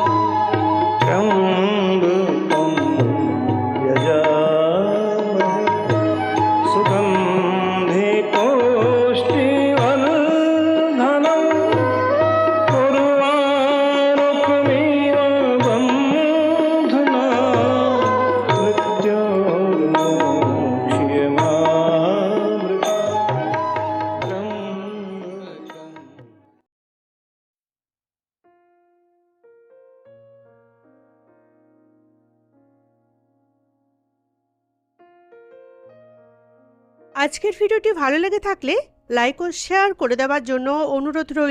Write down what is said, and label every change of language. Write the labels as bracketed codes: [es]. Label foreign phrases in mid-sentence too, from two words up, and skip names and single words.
[sa] त्र्यम्बकं यजामहे सुगन्धि पुष्टिवर्धनम् उर्वारुकमिव बन्धना मृत्योर्मुक्षीयमामृता त्र्यम्बकम् [bn] আজকের ভিডিওটি ভালো লেগে থাকলে লাইক ও শেয়ার করে দেওয়ার জন্য অনুরোধ রইল।